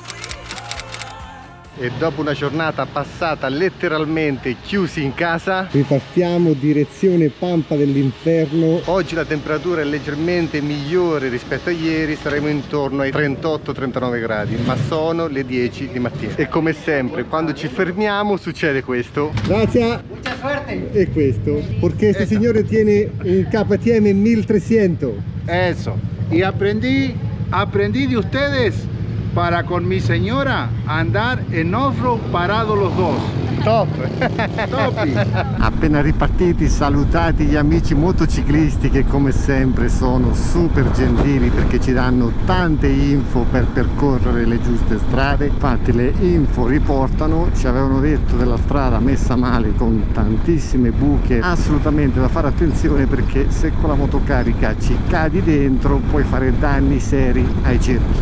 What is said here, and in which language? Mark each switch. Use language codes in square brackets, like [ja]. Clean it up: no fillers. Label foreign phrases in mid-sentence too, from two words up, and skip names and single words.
[it] E dopo una giornata passata letteralmente chiusi in casa, Ripartiamo direzione Pampa dell'Inferno. oggi la temperatura è leggermente migliore rispetto a ieri, saremo intorno ai 38-39 gradi, ma sono le 10 di mattina. E come sempre, quando ci fermiamo succede questo. Grazie. [es] Mucha suerte! [it] E questo, perché este signore [es] tiene un KTM 1300. Eso. Y aprendí de ustedes para con mi señora andar en off-road parados los dos. Top! Topi. [it] Appena ripartiti, salutati gli amici motociclisti che come sempre sono super gentili perché ci danno tante info per percorrere le giuste strade. Infatti le info riportano, ci avevano detto della strada messa male con tantissime buche, assolutamente da fare attenzione perché se con la motocarica ci cadi dentro puoi fare danni seri ai cerchi.